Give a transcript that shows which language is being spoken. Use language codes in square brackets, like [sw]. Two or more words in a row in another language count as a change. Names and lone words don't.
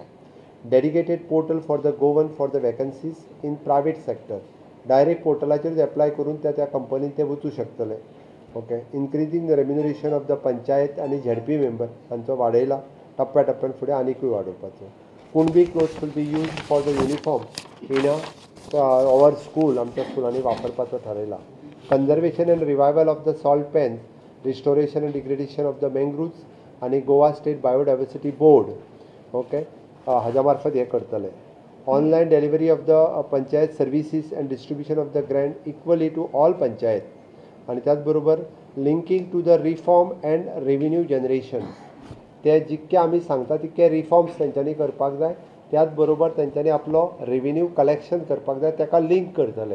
[en] dedicated portal for the Goan for the vacancies in private sector [kok] डायरेक्ट पोर्टलाचेर एप्लाय करून त्या कंपनीन ते वचूं शकतले. [en] ओके. increasing the remuneration of the panchayat [kok] आनी ZP मेंबर तांचो वाडयला टप्प्या टप्प्यान फुडें आनीकूय वाडोवपाचो. [en] Kunbi cloths will be use for the uniform in our school [kok] आमच्या स्कुलांनी वापरपाचो थारायला. [en] conservation and revival of the salt pans restoration and degradation of the mangroves [kok] आणि गोवा स्टेट बायोडायवर्सिटी बोर्ड ओके हाज्या मार्फत हे करतले. [en] online delivery of the panchayat services and distribution of the grant equally to all panchayat [kok] आणि त्याच बरोबर [en] linking to the reform and revenue generation [kok] ते जितके आमी सांगता तितके रिफॉर्म्स तेंच्यांनी करपाक जाय त्याच बरोबर तेंच्यांनी आपलो [en] revenue collection [kok] करपाक जाय ताका लिंक करतले.